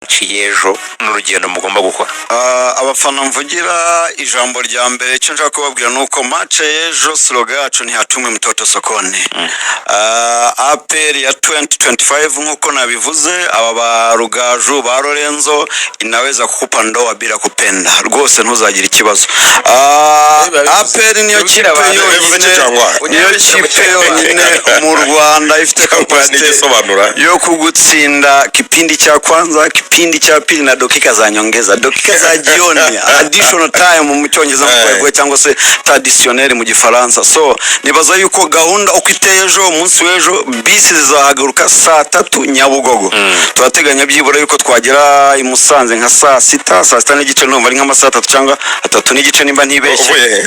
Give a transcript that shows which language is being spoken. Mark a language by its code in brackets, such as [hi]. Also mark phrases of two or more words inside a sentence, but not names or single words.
[rw] y'ejo n'urugendo mugomba gukora. Abafana mvugira ijambo rya mbere cyo nshaka kubabwira nuko match y'ejo slogan yacu ntihatumwe [sw] mtoto sokoni. [rw] APR ya 2025 nkuko nabivuze, aba ba Rugaju ba Lorenzo [sw] inaweza kukupa ndoa bila kupenda, [rw] rwose ntuzagira ikibazo. APR niyo kipe yonyine mu Rwanda ifite capacity yo kugutsinda [sw] kipindi cha kwanza, kipindi cha pili na dakika za nyongeza, dakika za jioni, [en] additional time [rw] mu cyongereza mu cyangwa se traditionnel mu gifaransa. So nibaza yuko gahunda uko iteye ejo, umunsi w'ejo bisi zizahagaruka saa 3 Nyabugogo. Turateganya byibura yuko twagera i Musanze nka saa 6 n'igice, numva ari nka saa 3 cyangwa 3 n'igice nimba ntibeshye.